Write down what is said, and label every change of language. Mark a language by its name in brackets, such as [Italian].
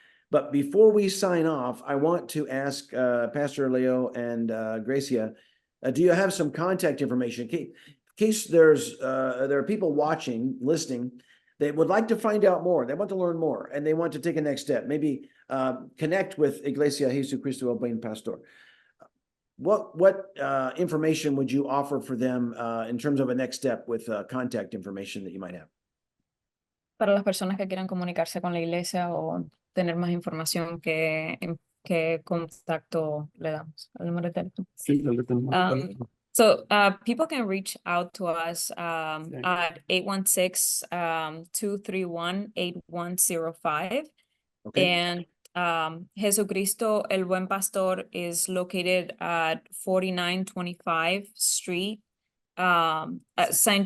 [English] But before we sign off, I want to ask Pastor Leo and Gracia, do you have some contact information in case there are people watching, listening, they would like to find out more, they want to learn more, and they want to take a next step, maybe connect with Iglesia Jesucristo El Buen Pastor. What information would you offer for them in terms of a next step with contact information that you might have? [Spanish] Para las personas que quieran comunicarse con la iglesia o tener más información, ¿qué contacto le damos? ¿El número de teléfono? Sí, lo tenemos. [English] So people can reach out to us at 816-231-8105. Okay. And Jesucristo El Buen Pastor is located at 4925 Street, at St.